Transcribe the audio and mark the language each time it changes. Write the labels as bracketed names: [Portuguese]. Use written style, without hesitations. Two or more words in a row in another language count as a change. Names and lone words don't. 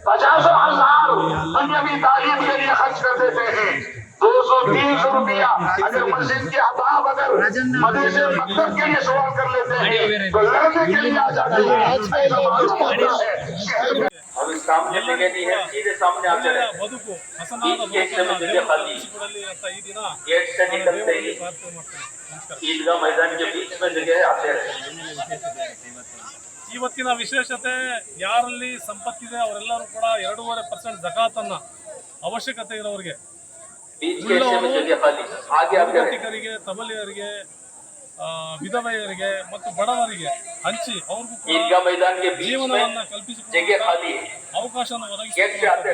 [Hindi] 230 रुपया अगर मस्जिद के अहबाब अगर मदरसे मकतब के लिए सवाल कर लेते हैं तो लड़ने के लिए आ जाते हैं। अब इस सामने जगह नहीं है, सीधे सामने आप चले गेट से जगह खाली, गेट से निकलते ही ईदगाह मैदान के बीच में जगह है, आते रहे। [Kannada] ಇವತ್ತಿನ ವಿಶೇಷತೆ ಯಾರಲ್ಲಿ ಸಂಪತ್ತಿದೆ ಅವರೆಲ್ಲರೂ ಕೂಡ 2.5% ಜಕಾತನ್ನ ಅವಶ್ಯಕತೆ ಇರೋರಿಗೆ, ಯುವತಿಕರಿಗೆ, ತಬಲಿಯರಿಗೆ, ವಿಧವೆಯರಿಗೆ ಮತ್ತು ಬಡವರಿಗೆ ಹಂಚಿ ಅವ್ರಿಗೂ ಜೀವನವನ್ನ ಕಲ್ಪಿಸಿಕೊಳ್ಳುವ ಅವಕಾಶವನ್ನು ಒದಗಿಸಿಕೊಡುತ್ತದೆ.